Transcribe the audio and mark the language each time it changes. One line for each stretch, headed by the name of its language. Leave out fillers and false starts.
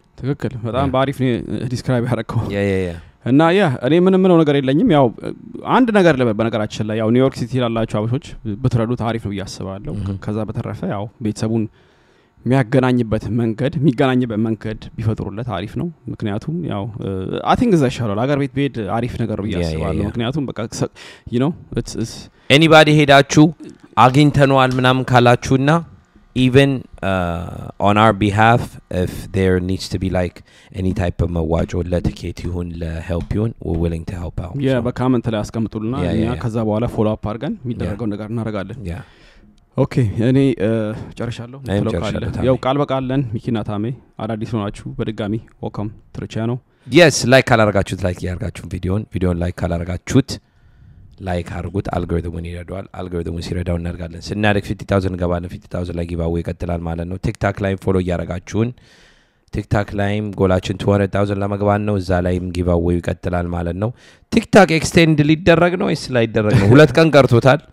Amharic: ትክክል በጣም ባሪፍ ነው ዲስክራይብ ያደረከው እና እኔ ምንም ነገር የለኝም ያው አንድ ነገር በነገራችን ላይ ያው ኒውዮርክ ሲቲ ላላችሁ አበሾች በትረዱት አሪፍ ነው ያስባለሁ ከዛ በተረፈ ያው ቤተሰቡን የሚያገናኝበት መንገድ ቢፈጥሩለት አሪፍ ነው ምክንያቱም ያው
English: I think is actually
Amharic: አገር ቤት ቤድ አሪፍ ነገር ያስባለሁ ምክንያቱም በቃ
English: you know it's anybody
Amharic: ሄዳችሁ አግኝተናል ምናምን ካላችሁና
English: even on our behalf if there needs to be like any type of
Amharic: መዋጮ ለቲኬት ይሁን
English: ለhelp ይሁን we're willing to help out
Amharic: በኮሜንት ላይ አስቀምጡልና እኛ ከዛ በኋላ ፎሎ አፕ አድርገን የሚደረገው ነገር እናደርጋለን ኦኬ እኔ ጨርሻለሁ ያው ቃል በቃለን ሚኪና ታሜ አዳዲስ ሆናችሁ በድጋሚ
English: welcome to the channel
Amharic: yes like ካላረጋችሁት like ያርጋችሁ ቪዲዮን like ካላረጋችሁት like አርጉት አልጎሪትሙን ይረዳዋል አልጎሪትሙን ሲረዳው እናርጋለን ስናደግ 50000 ገባን 50000 ላይ ጊቫዌ ይቀጥላል ማለት ነው ቲክታክ ላይ ፎሎ ያረጋችሁን ቲክታክ ላይም ጎላችን 200000 ለመግባት ነው እዛ ላይም ጊቫዌ ይቀጥላል ማለት ነው ቲክታክ ኤክስቴንድ ሊደረግ ነው ወይስ ላይደረግ ነው ሁለት ቀን ቀርቶታል